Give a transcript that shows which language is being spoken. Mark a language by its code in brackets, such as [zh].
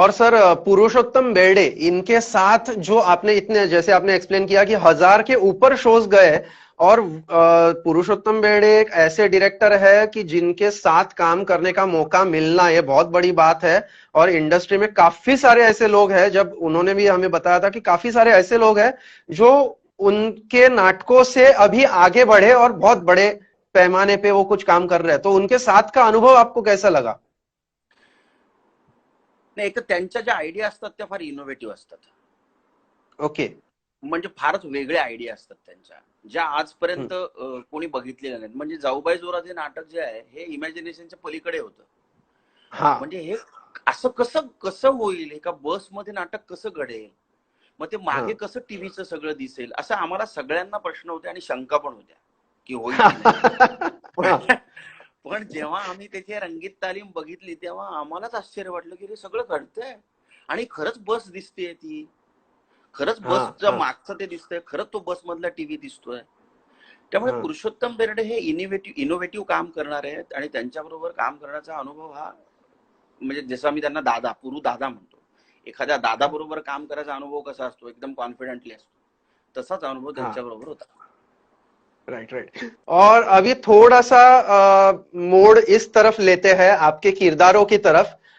[hi] और सर पुरुषोत्तम बेर्डे, इनके साथ जो आपने इतने, जैसे आपने एक्सप्लेन किया कि 1000 के ऊपर शोज गए, और पुरुषोत्तम बेर्डे एक ऐसे डायरेक्टर है कि जिनके साथ काम करने का मौका मिलना ये बहुत बड़ी बात है। और इंडस्ट्री में काफी सारे ऐसे लोग हैं, जब उन्होंने भी हमें बताया था कि काफी सारे ऐसे लोग हैं जो उनके नाटकों से अभी आगे बढ़े और बहुत बड़े पैमाने पे वो कुछ काम कर रहे हैं। तो उनके साथ का अनुभव आपको कैसा लगा? [mr] नाही, एक तर त्यांच्या ज्या आयडिया असतात त्या फार इनोव्हेटिव्ह असतात. [en] Okay. [mr] म्हणजे फारच वेगळ्या आयडिया असतात त्यांच्या, ज्या आजपर्यंत कोणी बघितलेल्या नाहीत. म्हणजे जाऊबाई जोरात हे नाटक जे आहे, हे इमॅजिनेशनच्या पलीकडे होतं. [hi] हाँ. [mr] म्हणजे हे असं कसं कसं होईल, एका बसमध्ये नाटक कसं घडेल, मग ते मागे कसं टीव्हीचं सगळं दिसेल, असं आम्हाला सगळ्यांना प्रश्न होते आणि शंका पण होत्या की होईल की नाही. पण जेव्हा आम्ही त्याची रंगीत तालीम बघितली तेव्हा आम्हालाच आश्चर्य वाटलं की हे सगळं घडतंय आणि खरंच बस दिसतेय, ती खरंच बसच्या मागचं ते दिसतंय, खरंच तो बस मधला टीव्ही दिसतोय. त्यामुळे पुरुषोत्तम बेर्डे हे इनोव्हेटिव्ह काम करणारे आहेत आणि त्यांच्याबरोबर काम करण्याचा अनुभव हा, म्हणजे जसं मी त्यांना पुरू दादा म्हणतो, एखाद्या दादा बरोबर काम करायचा अनुभव कसा असतो, एकदम कॉन्फिडेंटली असतो, तसाच अनुभव त्यांच्याबरोबर होता. [en] Right right. [hi] और अभी थोड़ा सा मोड़ इस तरफ लेते हैं आपके किरदारों की तरफ।